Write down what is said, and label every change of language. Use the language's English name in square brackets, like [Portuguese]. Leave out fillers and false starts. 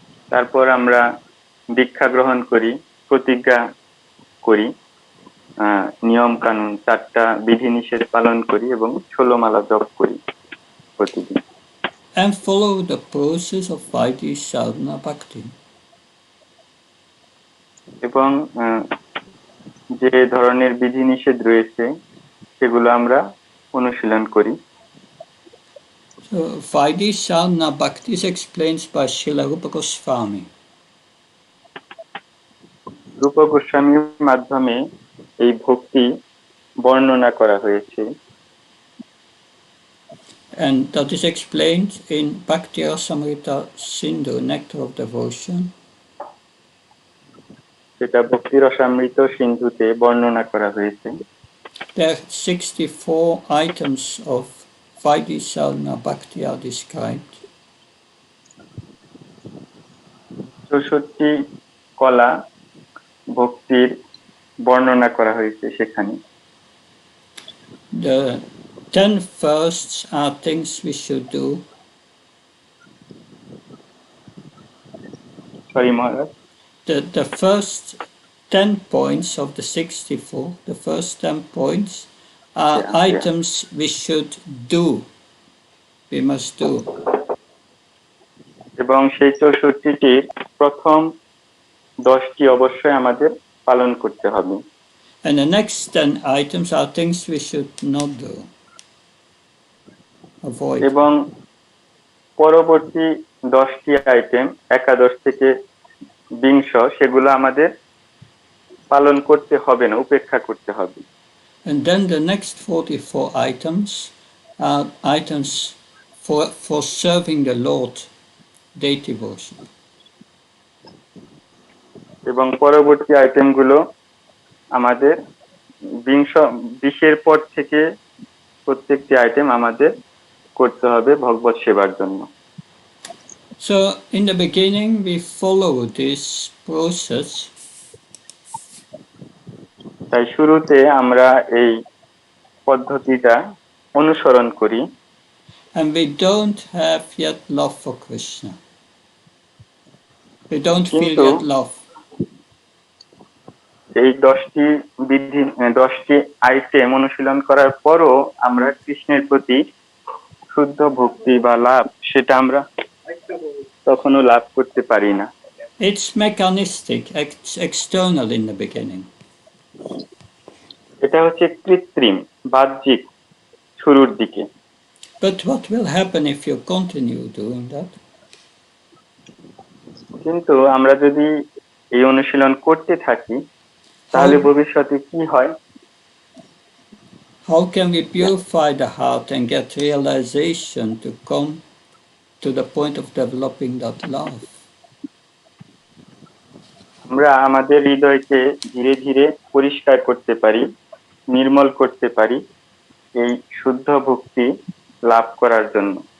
[Bangla] তারপর আমরা দীক্ষা গ্রহণ করি, প্রতিজ্ঞা করি, নিয়ম কানুন 4টা বিধিনিষেধ পালন করি এবং 16 মালা জপ করি প্রতিদিন। [English] And follow the process of Vaidhi Sadhana Bhakti. [Bangla] এবং যে ধরনের বিধিনিষেধ রয়েছে সেগুলো আমরা অনুশীলন করি। [English] So Vaidhi Sadhana Bhakti is explained by Srila Rupa Goswami. [Bangla] রূপ গোস্বামীর মাধ্যমে এই ভক্তি বর্ণনা করা হয়েছে। [English] And that is explained in Bhakti Rasamrita Sindhu, Nectar of Devotion. [Bangla] সেটা ভক্তি রসামৃত সিন্ধুতে বর্ণনা করা হয়েছে। [English] There are 64 items of Vaidhi Sadhana Bhakti are described. [Bangla] 64 কলা ভক্তির বর্ণনা করা হয়েছে সেখানে। [English] The 10 firsts are things we should do. Sorry, Maharaj. The first 10 points of the 64, the first 10 points are items we should do. We must do. [Bangla] এবং সেই 64টির প্রথম 10টি অবশ্যই আমাদের পালন করতে হবে। [English] And the next 10 items are things we should not do. Avoid. [Bangla] এবং পরবর্তী 10টি আইটেম 11 থেকে 20 সেগুলো আমাদের পালন করতে হবে না, উপেক্ষা করতে হবে। [English] And then the next 44 items are items for serving the Lord, deity worship. [Bangla] এবং পরবর্তী আইটেমগুলো আমাদের বিংশ 20-এর পর থেকে প্রত্যেকটি আইটেম আমাদের করতে হবে ভগবত সেবার জন্য। [English] So in the beginning we follow this process. [Bangla] তাই শুরুতে আমরা এই পদ্ধতিটা অনুসরণ করি। [English] And we don't have yet love for Krishna. We don't feel [Bangla] কিন্তু [English] yet love. [Bangla] এই 10টি বিধি 10টি আইটেম অনুশীলন করার পরও আমরা কৃষ্ণের প্রতি শুদ্ধ ভক্তি বা লাভ সেটা আমরা তখনো লাভ করতে পারি না। [English] It's mechanistic, external in the beginning. [Bangla] এটা হচ্ছে কৃত্রিম, বাহ্যিক শুরুর দিকে। [English] But what will happen if you continue doing that? [Bangla] কিন্তু আমরা যদি এই অনুশীলন করতে থাকি তাহলে ভবিষ্যতে কি হয়? [English] How can we purify the heart and get realization to come to the point of developing that love? [Bangla] আমরা আমাদের হৃদয়কে ধীরে ধীরে পরিষ্কার করতে পারি, নির্মল করতে পারি এই শুদ্ধ ভক্তি লাভ করার জন্য।